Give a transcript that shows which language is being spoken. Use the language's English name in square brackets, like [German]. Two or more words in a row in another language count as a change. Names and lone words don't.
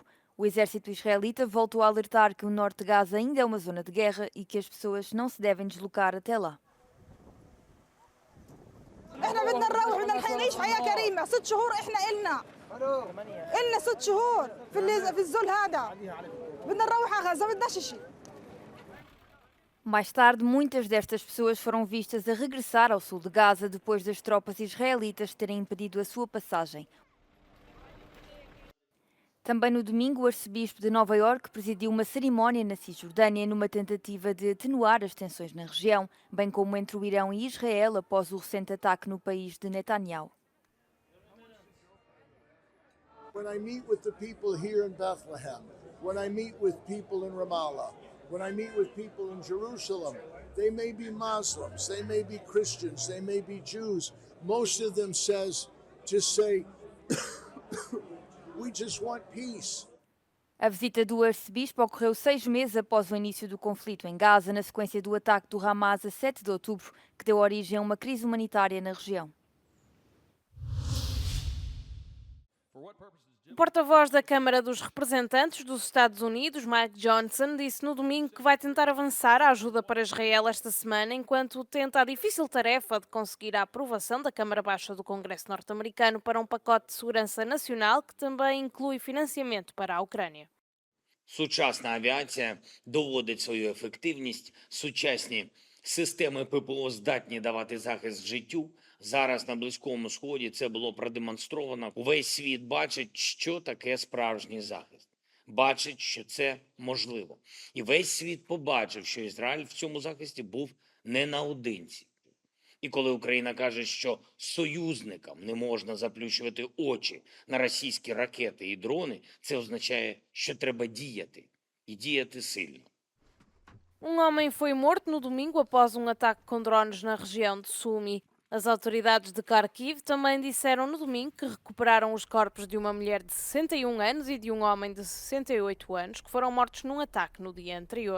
[Portuguese] O exército israelita voltou a alertar que o norte de Gaza ainda é uma zona de guerra e que as pessoas não se devem deslocar até lá. [Arabic] احنا بدنا نروح بدنا نعيش حياه كريمه 6 شهور احنا إلنا 6 شهور في الذل هذا بدنا نروح على غزه بدناش شيء. [Portuguese] Mais tarde, muitas destas pessoas foram vistas a regressar ao sul de Gaza depois das tropas israelitas terem impedido a sua passagem. Também no domingo, o arcebispo de Nova Iorque presidiu uma cerimónia na Cisjordânia numa tentativa de atenuar as tensões na região, bem como entre o Irão e Israel após o recente ataque no país de Netanyahu. [English] When I meet with the people here in Bethlehem, when I meet with people in Ramallah, when I meet with people in Jerusalem, they may be Muslims, they may be Christians, they may be Jews. Most of them just say, we just want peace. [Portuguese] A visita do arcebispo ocorreu 6 meses após o início do conflito em Gaza, na sequência do ataque do Hamas a 7 de outubro, que deu origem a uma crise humanitária na região. O porta-voz da Câmara dos Representantes dos Estados Unidos, Mike Johnson, disse no domingo que vai tentar avançar a ajuda para Israel esta semana, enquanto tenta a difícil tarefa de conseguir a aprovação da Câmara Baixa do Congresso norte-americano para um pacote de segurança nacional que também inclui financiamento para a Ucrânia. [Ukrainian] Сучасна авіація доводить свою ефективність, сучасні системи ППО здатні давати захист життю. Зараз на Близькому Сході це було продемонстровано. Увесь світ бачить, що таке справжній захист. Бачить, що це можливо. І весь світ побачив, що Ізраїль в цьому захисті був не наодинці. І коли Україна каже, що союзникам не можна заплющувати очі на російські ракети і дрони, це означає, що треба діяти. І діяти сильно. [Portuguese] Homem foi morto no domingo após ataque com drones na região de Sumi. As autoridades de Kharkiv também disseram no domingo que recuperaram os corpos de uma mulher de 61 anos e de um homem de 68 anos que foram mortos num ataque no dia anterior.